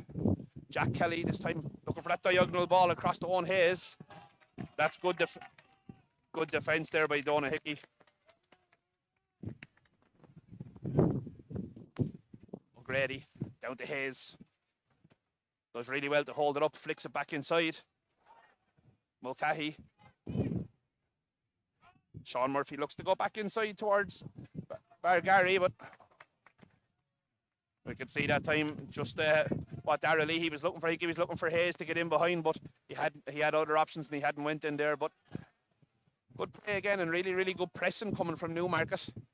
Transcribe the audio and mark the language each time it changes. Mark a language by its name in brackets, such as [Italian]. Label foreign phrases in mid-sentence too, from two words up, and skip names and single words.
[English] Jack Kelly this time looking for that diagonal ball across the Owen Hayes. That's good defence there by Donagh Hickey. O'Grady down to Hayes. Does really well to hold it up, flicks it back inside. Mulcahy. Sean Murphy looks to go back inside towards Bargary, but we could see that time just what Darragh Leahy was looking for. He was looking for Hayes to get in behind, but he had other options and he hadn't went in there. But good play again and really, really good pressing coming from Newmarket.